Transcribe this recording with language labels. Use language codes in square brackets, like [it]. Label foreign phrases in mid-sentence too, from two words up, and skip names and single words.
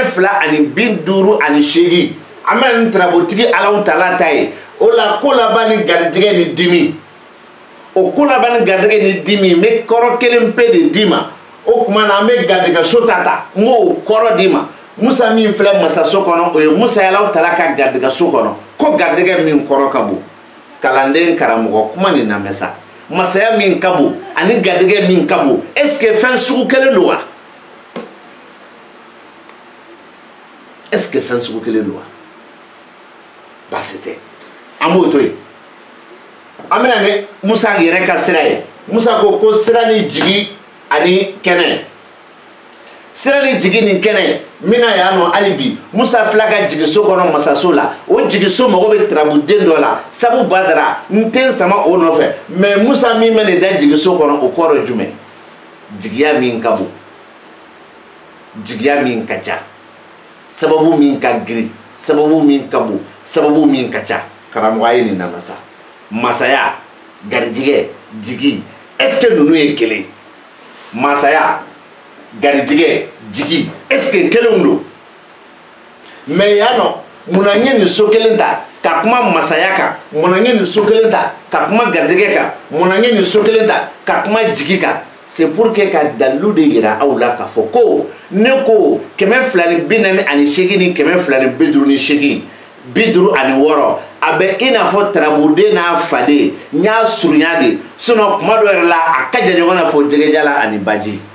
[bm] 258 an bɛna nin tarabotigi Alahu Taala ta ye o la ko laban ni garijɛgɛ ni dimi o ko laban ni garijɛgɛ ni dimi n bɛ kɔrɔ kelen pe de d'i ma o tuma na an bɛ garijɛgɛ so ta n b'o kɔrɔ d'i ma Musa min filɛ masaso kɔnɔ o ye Musa ye Alahu Taala ka garijɛgɛ so kɔnɔ ko garijɛgɛ min kɔrɔ ka bon kalanden karamɔgɔ kuma nin lamɛn sa masaya min ka bon ani garijɛgɛ min ka bon [fr] est-ce que [bm] fɛn sugu kelen don wa [fr] est-ce que [bm] fɛn sugu kelen don wa baasi tɛ an b'o to yen an bɛna ni Musa yɛrɛ ka sira ye Musa ko sira ni jigi ani kɛnɛ sira ni jigi ni kɛnɛ n bɛna yan nɔ hali bi Musa fila ka jigiso kɔnɔ masaso la o jigiso mago bɛ tarabuden dɔ la sabu badara n tɛ sama o nɔfɛ mais Musa min bɛ nin da jigiso kɔnɔ o kɔrɔ jumɛn jigiya min ka bon jigiya min ka ca sababu min ka girin sababu min ka bon sababu min ka ca karamɔgɔ ye nin nana sa masaya garijɛgɛ jigi [fr] est-ce que [bm] ninnu ye kelen masaya garijɛgɛ jigi [fr] est-ce que [bm] kelenw don mais yan nɔ munna n ye nin so kelen ta ka kuma masaya kan munna n ye nin so kelen ta ka kuma garijɛgɛ kan munna n ye nin so kelen ta ka kuma jigi kan [fr] c'est pour que [bm] ka dalilu de yira aw la k'a fɔ ko ne ko 248 ni 258 56 a bɛ i n'a fɔ tarabuden n'a faden n y'a surunya de sinon kuma dɔ yɛrɛ la a ka jan ɲɔgɔn na fɔ jɛgɛjala ani baji